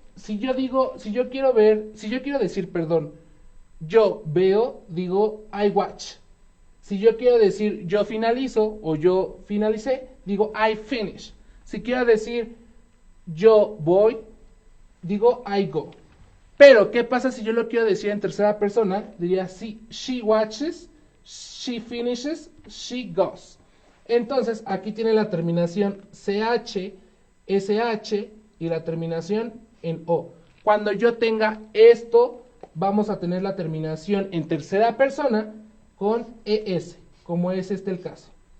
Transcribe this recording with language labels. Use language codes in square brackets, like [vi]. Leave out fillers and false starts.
[es] Si yo quiero decir, yo veo, digo [en] I watch. [es] Si yo quiero decir yo finalizo o yo finalicé, digo [en] I finish. [es] Si quiero decir yo voy, digo [en] I go. [es] Pero, ¿qué pasa si yo lo quiero decir en tercera persona? Diría si [en] she watches, she finishes, she goes. [es] Entonces, aquí tiene la terminación CH, SH y la terminación en O. Cuando yo tenga esto, vamos a tener la terminación en tercera persona con ES, como es este el caso.